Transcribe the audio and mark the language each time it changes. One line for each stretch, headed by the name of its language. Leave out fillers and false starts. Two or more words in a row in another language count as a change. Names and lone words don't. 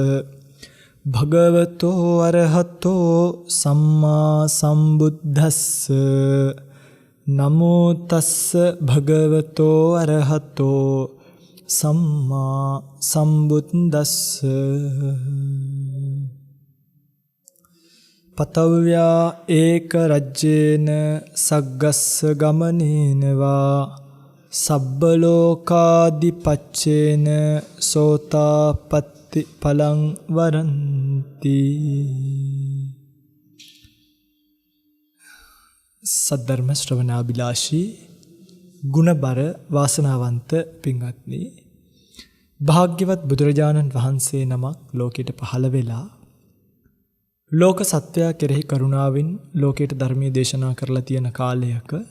Pali: භගවතෝ අරහතෝ සම්මා සම්බුද්දස්ස නමෝ තස්ස භගවතෝ අරහතෝ සම්මා සම්බුද්දස්ස පතව්‍යා ඒක රජ්‍යේන සග්ගස්ස ගමනේන වා සබ්බ ලෝකාදිපච්චේන සෝතාපට්ටි ඵලං වරන්ති.
Sinhala: සද්ධර්ම ශ්‍රවණාබිලාෂී ගුණබර වාසනාවන්ත පින්වත්නි, භාග්‍යවත් බුදුරජාණන් වහන්සේ නමක් ලෝකයට පහළ වෙලා ලෝක සත්වයා කෙරෙහි කරුණාවෙන් ලෝකයට ධර්මයේ දේශනා කරලා තියෙන කාලයක